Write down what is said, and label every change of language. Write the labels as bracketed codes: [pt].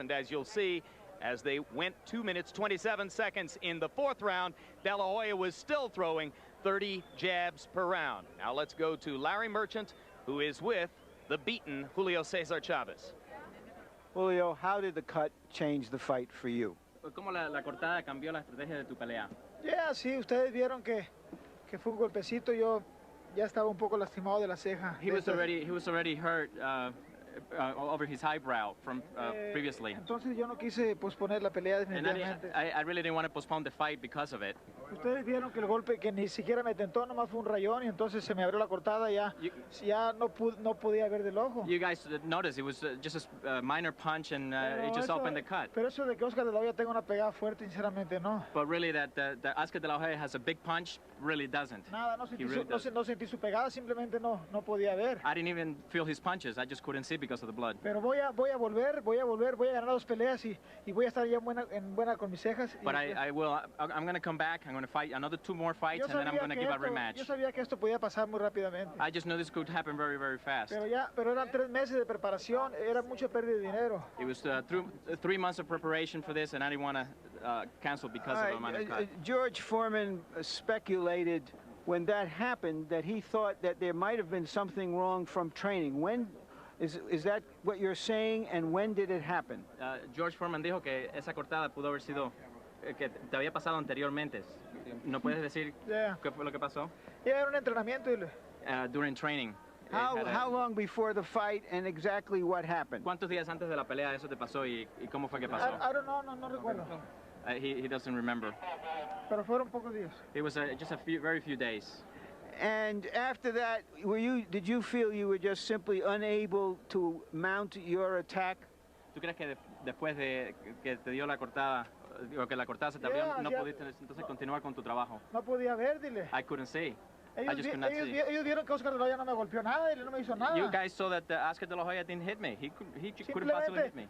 [en] And as you'll see, as they went 2 minutes, 27 seconds in the 4th round, De La Hoya was still throwing 30 jabs per round. Now let's go to Larry Merchant, who is with the beaten Julio Cesar Chavez. Julio, how did the cut change the fight for you? [es] ¿Cómo la cortada cambió la estrategia de tu pelea? Yeah, sí, ustedes vieron que fue un golpecito. Yo ya estaba un poco lastimado de la ceja. [en] He was already hurt over his eyebrow from previously. [es] Entonces yo no quise posponer la pelea definitivamente. [en] And I really didn't want to postpone the fight because of it. [es] Ustedes vieron que el golpe que ni siquiera me tentó, nomás fue un rayón, y entonces se me abrió la cortada, ya no podía ver del ojo. [en] You guys noticed it was just a minor punch, and it just opened the cut. [es] Pero eso de que Oscar De La Hoya tenga una pegada fuerte, sinceramente no. [en] But really that Oscar De La Hoya has a big punch, really doesn't. [es] Nada, no sentí su pegada, simplemente no podía ver. [en] I didn't even feel his punches, I just couldn't see because of the blood. [es] Pero voy a volver, voy a ganar 2 peleas y voy a estar ya en buena con mis cejas. [en] But I'm going to come back, I'm going to fight another 2 more fights, and then I'm going to give a rematch. [es] Yo sabía que esto podía pasar muy rápidamente. [en] I just knew this could happen very, very fast. [es] Pero eran 3 meses de preparación, era mucha pérdida de dinero. [en] It was 3 months of preparation for this, and I didn't want to cancel because of a minor cut. George Foreman speculated when that happened that he thought that there might have been something wrong from training. When is that what you're saying, and when did it happen? [es] George Foreman dijo que esa cortada pudo haber sido que te había pasado anteriormente. ¿No puedes decir qué fue lo que pasó? Era un entrenamiento. [en] During training. How long before the fight, and exactly what happened? [es] ¿Cuántos días antes de la pelea eso te pasó y cómo fue que pasó? [en] I don't know, [es] no recuerdo. [en] He doesn't remember. [es] Pero fueron pocos días. [en] It was just very few days. And after that, did you feel you were just simply unable to mount your attack? [es] ¿Tú crees que después de que te dio la cortada, o que la cortada se te abrió, no pudiste entonces continuar con tu trabajo? No podía ver, dile. [en] I couldn't see. I just could not see. [es] Ellos vieron que Oscar De La Hoya no me golpeó nada, y no me hizo nada. [en] You guys saw that Oscar De La Hoya didn't hit me. He couldn't possibly hit me.